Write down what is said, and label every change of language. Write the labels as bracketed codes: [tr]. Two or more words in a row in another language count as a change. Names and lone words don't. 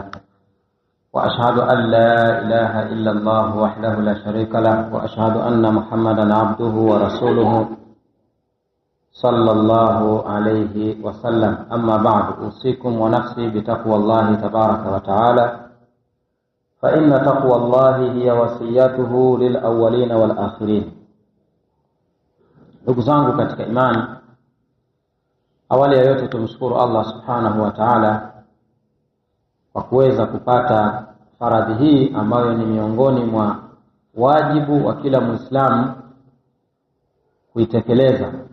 [ar] وأشهد أن لا إله إلا الله وحده لا شريك له وأشهد أن محمدا عبده ورسوله صلى الله عليه وسلم. أما بعد، أوصيكم ونفسي بتقوى الله تبارك وتعالى، فإن تقوى الله هي وصيته للأولين والآخرين. [sw] ndugu zangu katika imani, awali ya yote tumshukuru Allah [ar] سبحانه وتعالى [sw] kwa kuweza kupata faradhi hii ambayo ni miongoni mwa wajibu wa kila Muislamu kuitekeleza.